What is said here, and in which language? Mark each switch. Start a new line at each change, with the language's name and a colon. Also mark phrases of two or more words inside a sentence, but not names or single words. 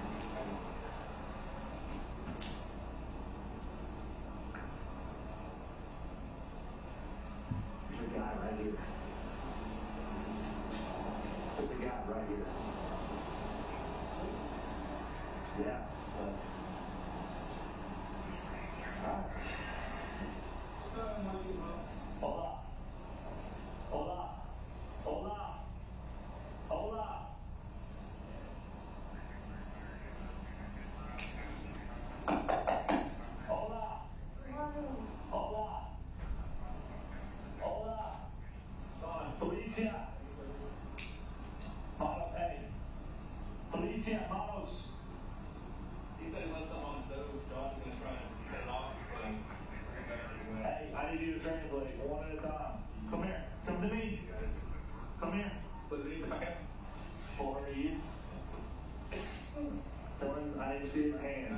English: There's a guy right here. There's a guy right here. Yeah, but... Alright.
Spanish: Hola. Hola. Hola. Hola. Hola. Hola. Hola. Policia. Hey. Policia, manos.
English: He said he left them on the stove, so I'm gonna try and cut it off. Hey, I need you to translate one at a time. Come here. Come to me. Come here. For you. Tell him I need to see his hands.